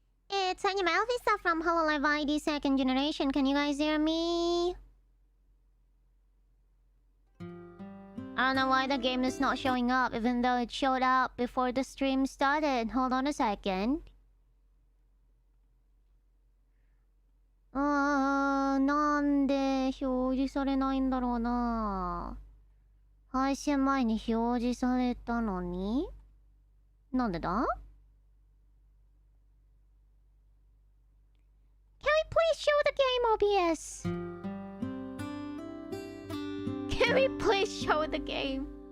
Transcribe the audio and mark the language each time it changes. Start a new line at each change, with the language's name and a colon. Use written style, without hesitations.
English: it's Anya Melfissa from hololive ID second generation. Can you guys hear me? I don't know why the game is not showing up, even though it showed up before the stream started. Hold on a second.
Japanese: なんで表示されないんだろうな。配信前に表示されたのになんでだ？
English: Can we please show the game, OBS? Can we please show the game?